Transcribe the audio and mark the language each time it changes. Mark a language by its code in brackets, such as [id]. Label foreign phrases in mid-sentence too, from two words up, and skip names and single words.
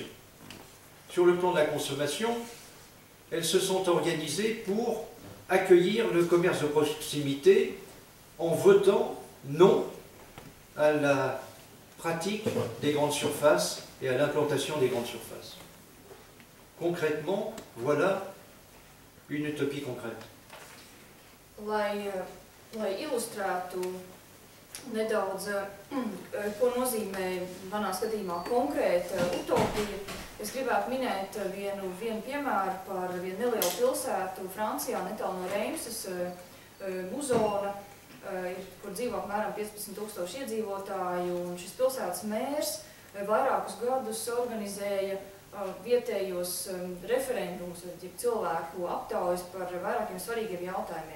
[fr] Sur le plan de la consommation, elles se sont organisées pour accueillir le commerce de proximité en votant non à la pratique des grandes surfaces et à l'implantation des grandes surfaces. Concrètement, voilà une utopie concrète. [lv] Lai ilustrētu nedaudz, ko nozīmē manā skatījumā konkrēta utopija, es gribētu minēt vienu piemēru par vienu nelielu pilsētu Francijā, netālu no Reimsas, Muzona, kur dzīvo apmēram 15 000 iedzīvotāju, un šis pilsētas mērs vairākus gadus organizēja vietējos referendumus, cilvēku aptaujas par vairākiem svarīgiem jautājumiem.